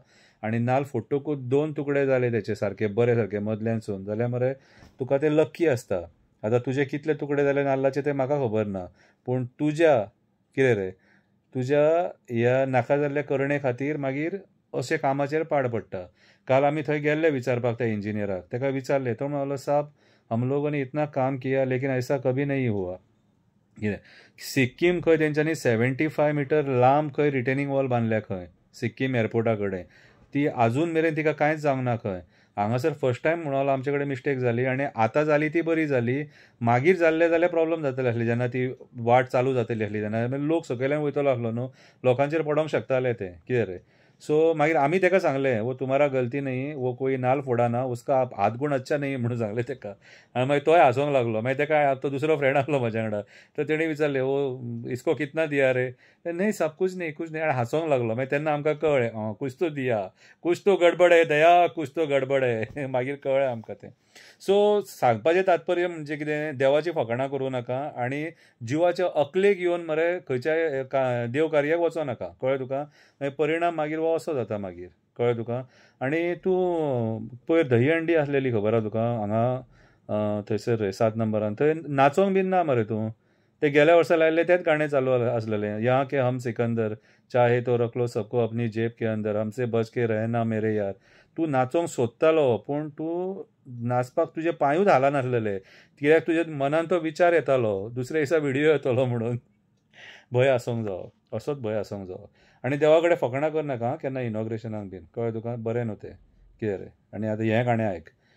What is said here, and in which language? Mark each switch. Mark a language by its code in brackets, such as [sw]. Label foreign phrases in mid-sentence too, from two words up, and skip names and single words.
[kok] आनी नाल्ल फोडटकूच 2 तुकडे जाले तेचे सारके बरे सारके मदल्यानसून जाल्यार मरे तुका तें लक्की आसता. आतां तुजे कितले तुकडे जाले नाल्लाचे तें म्हाका खबर ना. पूण तुज्या कितें रे, तुज्या ह्या नाका जाल्ल्या करणे खातीर मागीर अशे कामाचेर पाड पडटा. काल आमी थंय गेल्ले विचारपाक त्या इंजिनियराक. ताका विचारलें. तो म्हणलो, [hi] साब, हम लोगों ने इतना काम किया लेकिन ऐसा कभी नहीं हुआ. [kok] कितें सिक्कीम खंय तेंच्यांनी 75 मिटर लांब खंय [en] retaining wall [kok] बांदल्या खंय सिक्कीम एअरपोर्टा कडेन. ती आजून मेरेन तिका कांयच जावंक ना खंय. हांगासर [en] first time [kok] म्हणलो आमचे कडेन मिस्टेक जाली आनी आतां जाली ती बरी जाली. मागीर जाल्ले जाल्यार प्रॉब्लम जातले आसले जेन्ना ती वाट चालू जातली आसली तेन्ना लोक सकयल्यान वयतलो आसलो न्हू. लोकांचेर पडोंक शकताले तें. कितें रे. सो मागीर आमी ताका सांगलें, [hi] वो तुम्हारा गलती नहीं, वो कोई नाल्ल फोडाना, उसका हात गुण अच्छा नहीं [kok] म्हणून सांगलें ताका. आनी मागीर तोय हांसोंक लागलो. मागीर ताका तो दुसरो फ्रेंड आसलो म्हज्या वांगडा. तर तेणें विचारलें, [hi] वो इसको कितना दिया रे? नहीं साहब कुछ नहीं कुछ नहीं. [kok] आनी हांसोंक लागलो. मागीर तेन्ना आमकां कळ्ळें, [hi] कुछ तो दिया, कुछ तो गडबड है दया, कुछ तो गडबड है. [kok] मागीर कळ्ळें आमकां तें. सो सांगपाचें तात्पर्य म्हणजे कितें, देवाची फकाणां करूं नाका आनी जिवाच्या अकलेक येवन मरे खंयच्याय देव कार्याक वचों नाका. कळ्ळें तुका? मागीर परिणाम मागीर हो असो जाता मागीर. कळ्ळें तुका? आनी तूं पयर दहीहंडी आसलेली खबर आहा तुका हांगा थंयसर रे 7 नंबरान. थंय नाचोंक बीन ना मरे तूं. ते गेल्या वर्सा लायल्लें तेंच गाणें चालू आसलेलें. [hi] यहाँ के हम सिकंदर, चाहे तो रख लो सबको अपनी जेब के अंदर, हमसे बच के रहना मेरे यार. [kok] तूं नाचोंक सोदतालो पूण तूं नाचपाक तुजे पांयूच हालनासलेले. कित्याक तुज्या मनान तो विचार येतालो दुसऱ्या दिसा व्हिडियो येतलो म्हणून. भंय आसूंक जावो. असोच भंय आसूंक जावो. आनी देवा कडेन फकाणां करनाका केन्ना इनॉग्रेशनाक बीन. कळ्ळें तुका? बरें न्हू तें. कितें रे. आनी आतां हें गाणें आयक.